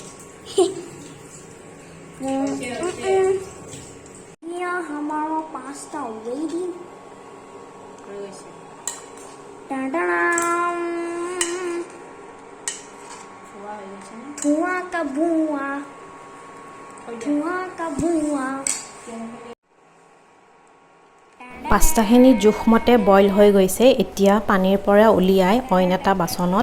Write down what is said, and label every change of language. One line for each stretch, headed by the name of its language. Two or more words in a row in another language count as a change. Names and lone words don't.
Hindi: यहाँ हमारा पास्ता रेडी धुआं का धुआं धुआं का धुआं
Assamese: পাস্তাখিনি জোখমতে বইল হৈ গৈছে এতিয়া পানীৰ পৰা উলিয়াই অইন এটা বাচনত